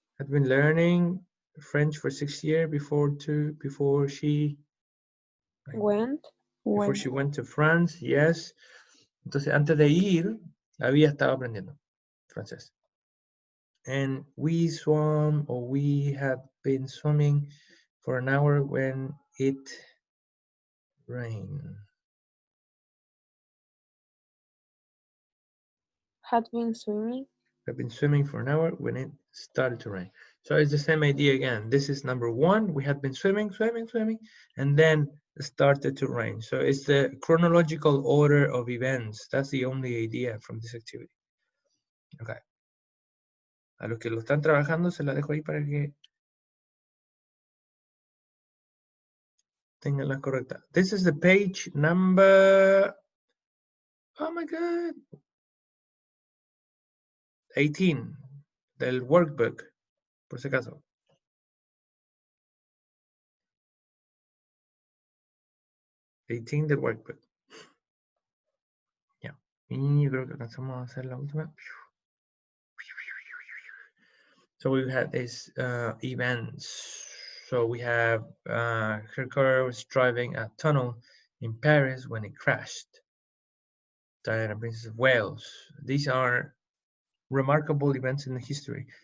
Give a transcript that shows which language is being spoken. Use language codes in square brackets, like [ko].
[en] had been learning French for 6 years before she Went. went to France. Yes. [es] Entonces, antes de ir, había estado aprendiendo francés. [en] And we swam, or we had been swimming for an hour when it rained. Had been swimming. I've been swimming for an hour when it started to rain. So it's the same idea again. This is number 1. We had been swimming, and then it started to rain. So it's the chronological order of events. That's the only idea from this activity. Okay. [es] A los que lo están trabajando, se la dejo ahí para que tengan la correcta. [en] This is the page number, oh my God, 18 del workbook, por si acaso. [es] $18 del workbook. Ya. Y yo creo que alcanzamos a hacer la última. [en] So we've had these events. So we have her car was driving a tunnel in Paris when it crashed. Diana, Princess of Wales. These are remarkable events in the history.